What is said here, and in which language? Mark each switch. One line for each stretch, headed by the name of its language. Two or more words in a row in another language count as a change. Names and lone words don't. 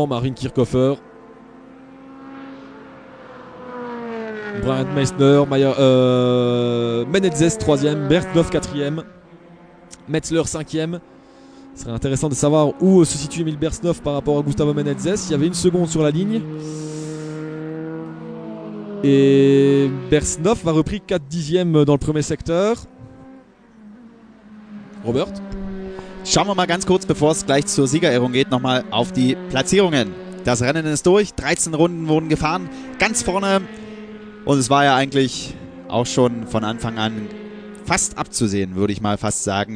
French: Marvin Kirchhofer, Bryant Meissner, Menezes 3ème, Bersnov 4ème, Metzler 5ème. Ce serait intéressant de savoir où se situe Emil Bersnov par rapport à Gustavo Menezes. Il y avait 1 seconde sur la ligne. Et Bersnov a repris 4 dixièmes dans le premier secteur. Robert?
German: Schauen wir mal ganz kurz, bevor es gleich zur Siegerehrung geht, nochmal auf die Platzierungen. Das Rennen ist durch, 13 Runden wurden gefahren, ganz vorne. Und es war ja eigentlich auch schon von Anfang an fast abzusehen, würde ich mal fast sagen.